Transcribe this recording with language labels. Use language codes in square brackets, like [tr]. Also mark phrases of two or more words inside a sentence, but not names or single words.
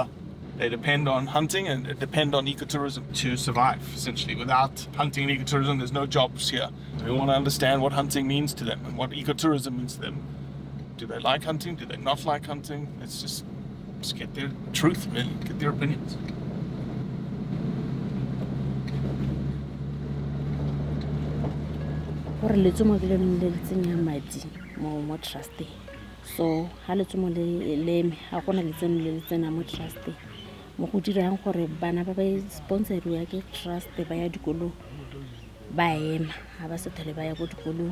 [en] They depend on hunting and depend on ecotourism to survive, essentially. Without hunting and ecotourism, there's no jobs here. We want to understand what hunting means to them and what ecotourism means to them. Do they like hunting? Do they not like hunting? Let's just get their truth, really, get their opinions. [tn] Gore letsomo le le tsenya madi mo trust. So ha letsomo le leme ha gona letseno le tsena mo trust. Mo go dirang gore bana ba ba sponsoriwa ke trust ba ya dikolo ba ema ha ba se tlhole ba ya go dikolo.